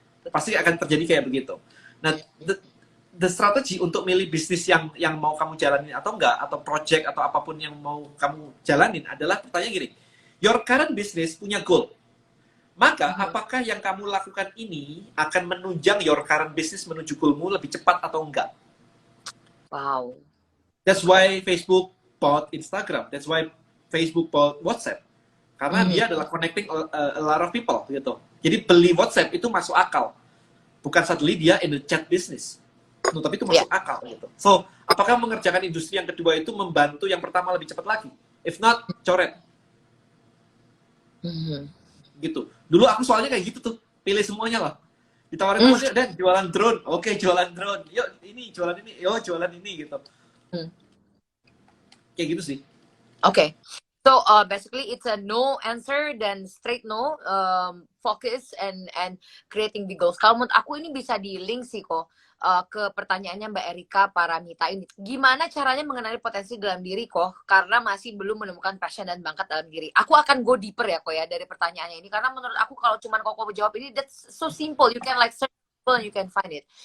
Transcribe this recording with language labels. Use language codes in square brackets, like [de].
[id] Pasti akan terjadi kayak begitu. Nah, [en] the strategy [id] untuk milih bisnis yang mau kamu jalanin atau enggak, atau project atau apapun yang mau kamu jalanin adalah pertanyaan gini, [en] your current business [id] punya goal. Maka, apakah yang kamu lakukan ini akan menunjang [en] your current business [id] menuju goalmu lebih cepat atau enggak? [en] Wow. That's why Facebook bought Instagram. That's why Facebook bought WhatsApp. [id] Karena dia adalah [en] connecting a lot of people [id] gitu. Jadi beli WhatsApp itu masuk akal. Bukan [en] suddenly dia in the chat business. [id] No, tapi itu masuk akal gitu. So, apakah mengerjakan industri yang kedua itu membantu yang pertama lebih cepat lagi? [en] If not, [id] coret. Gitu. Dulu aku soalnya kayak gitu tuh. Pilih semuanya lah. Ditawarin temannya, dan jualan drone. Oke, jualan drone. Yuk, ini jualan ini. Yuk, jualan ini gitu. Kayak gitu sih. [en] Okay. So basically it's a no answer [id] dan [en] straight no, focus and creating the goals. [id] Kalau menurut aku ini bisa di-link sih kok ke pertanyaannya Mbak Erika Paramita ini. Gimana caranya mengenali potensi dalam diri kok karena masih belum menemukan passion dan bakat dalam diri. Aku akan [en] go deeper [id] ya kok ya dari pertanyaannya ini karena menurut aku kalau cuman kok jawab ini [en] that's so simple. You can like search and you can find it.